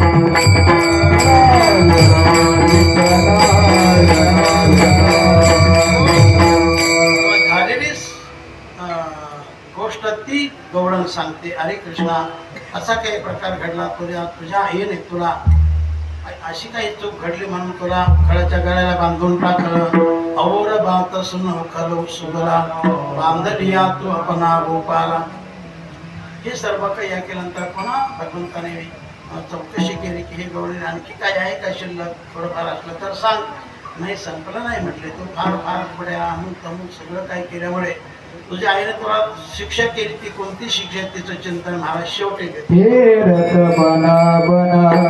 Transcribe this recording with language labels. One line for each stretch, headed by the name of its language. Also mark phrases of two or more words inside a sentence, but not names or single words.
Marathi: झालेली गोष्ट ती गवळण सांगते. अरे कृष्णा, असा काही प्रकार घडला तुझ्या आईने तुला अशी काही चूक घडली म्हणून तुला खळाच्या गळ्याला बांधून टाकलं.
Hindi: और बात सुन खलो सुगला बांधलिया तू अपना गोपाला.
Marathi: हे सर्व काही या केल्यानंतर पुन्हा भगवंताने चौकशी केली की हे गवळीने आणखी काय आहे का शिल्लक, थोडंफार असलं तर सांग. नाही, संपलं नाही म्हटले. तू फार फार पुढे अमुक तमुक सगळं काय केल्यामुळे तुझ्या आईने तुला शिक्षा केली. ती कोणती शिक्षा तिचं चिंतन महाराज शेवटी देते. बना बना